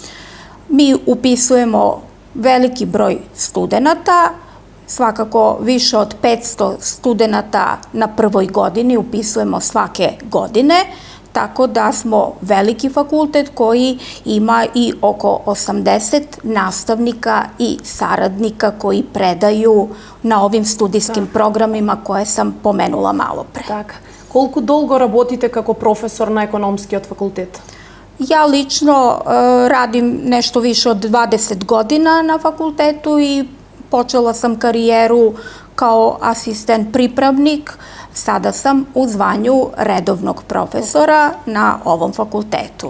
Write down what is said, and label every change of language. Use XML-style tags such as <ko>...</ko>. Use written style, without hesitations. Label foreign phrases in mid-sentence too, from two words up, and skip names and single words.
<sr>Mi upisujemo veliki broj studenata, svakako više od 500 studenata na prvoj godini upisujemo svake godine, tako da smo veliki fakultet koji ima i oko 80 nastavnika i saradnika koji predaju na ovim studijskim programima koje sam pomenula malo pre.</sr> <mk>Так. Колку долго работите како професор на економскиот факултет?</mk> <sr>Ja lično radim nešto više od 20 godina na fakultetu i počela sam karijeru kao asistent pripravnik. Sada sam u zvanju redovnog profesora na ovom fakultetu.</sr>